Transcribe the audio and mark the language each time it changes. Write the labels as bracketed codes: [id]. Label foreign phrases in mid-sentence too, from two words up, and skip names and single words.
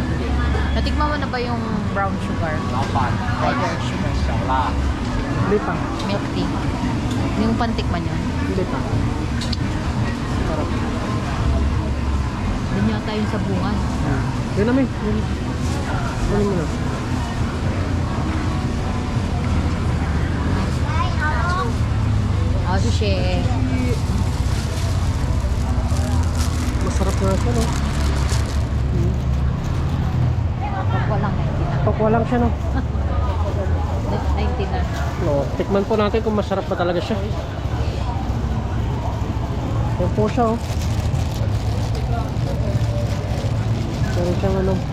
[tl] Natikman mo na ba yung brown sugar? Tiger sugar. [zh] 小辣， [tl] Hindi pa. [en] Milk tea. [tl] Yung pantikman yun. Hindi pa. Sarap. Yun yata yung sa bunga. Yun na, may. Yun. Yun mo na. [zh] 来，好喽。 [tl] Oh, sushi. Masarap na siya, no? Tokwa lang, 90 na. Tokwa lang siya, no? 90 na. No, tikman po natin kung masarap ba talaga siya. Yan po siya, oh. Meron siyang ano.